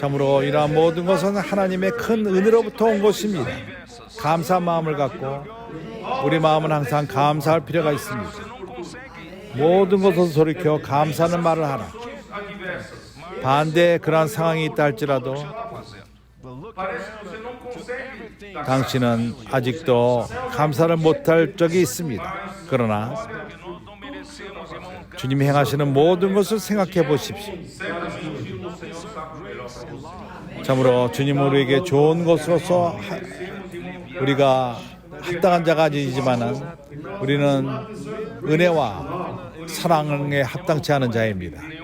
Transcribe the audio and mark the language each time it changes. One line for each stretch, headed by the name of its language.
Korean: 참으로 이러한 모든 것은 하나님의 큰 은혜로부터 온 것입니다. 감사한 마음을 갖고 우리 마음은 항상 감사할 필요가 있습니다. 모든 것을 돌이켜 감사하는 말을 하라.
Portuguese: Adversas.
Korean: 반대 그러한 상황이 있다 할지라도
Portuguese: Parece que você não consegue dar
Korean: 당신은 아직도 감사를 못할 적이 있습니다. 그러나 주님이 행하시는 모든 것을 생각해 보십시오.
Portuguese: certamente o Senhor sabe o melhor para você.
Korean: 참으로 주님 우리에게 좋은 것으로서 우리가 합당한 자가 아니지만은 우리는 은혜와 사랑에 합당치 않은 자입니다.